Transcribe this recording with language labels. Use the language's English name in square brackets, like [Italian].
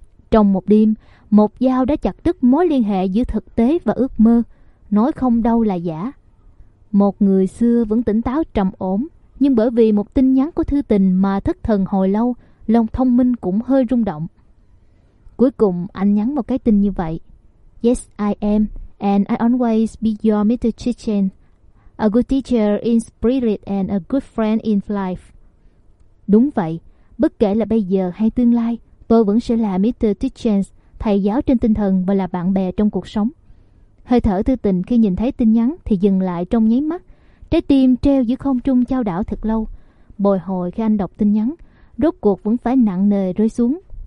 [Vietnamese] Trong một đêm, một dao đã chặt đứt mối liên hệ giữa thực tế và ước mơ, nói không đâu là giả. Một người xưa vẫn tỉnh táo trầm ổn, nhưng bởi vì một tin nhắn của Thư Tình mà thất thần hồi lâu, lòng thông minh cũng hơi rung động. Cuối cùng anh nhắn một cái tin như vậy. [English] Yes, I am, and I always be your Mr. Chichen, a good teacher in spirit and a good friend in life. [Vietnamese] Đúng vậy, bất kể là bây giờ hay tương lai, tôi vẫn sẽ là Mr. Dickens, thầy giáo trên tinh thần và là bạn bè trong cuộc sống. Hơi thở Tư Tình khi nhìn thấy tin nhắn thì dừng lại trong nháy mắt. Trái tim treo giữa không trung chao đảo thật lâu. Bồi hồi khi anh đọc tin nhắn, rốt cuộc vẫn phải nặng nề rơi xuống.